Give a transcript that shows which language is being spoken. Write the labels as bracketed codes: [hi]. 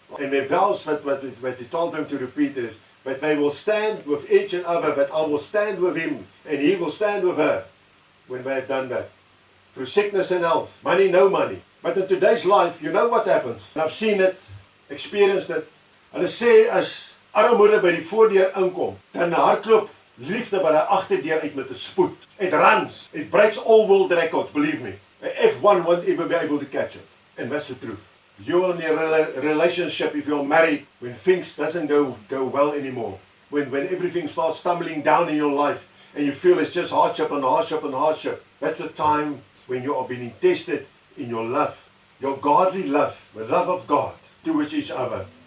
[en] And the vows what he told them to repeat is, but they will stand with each and other, but I will stand with him, and he will stand with her when they have done that. Through sickness and health, money, no money. But in today's life, you know what happens. And I've seen it, experienced it. [af] Hulle sê as armoede by die voordeur inkom, dan hardloop liefde by die agterdeur uit met 'n spoed. [en] It runs. It breaks all world records, believe me. F1 won't even be able to catch it. And that's the truth. You're in a relationship, if you're married, when things doesn't go well anymore, when everything starts stumbling down in your life, and you feel it's just hardship and hardship and hardship, that's the time when you are being tested in your love, your godly love, the love of God towards each other.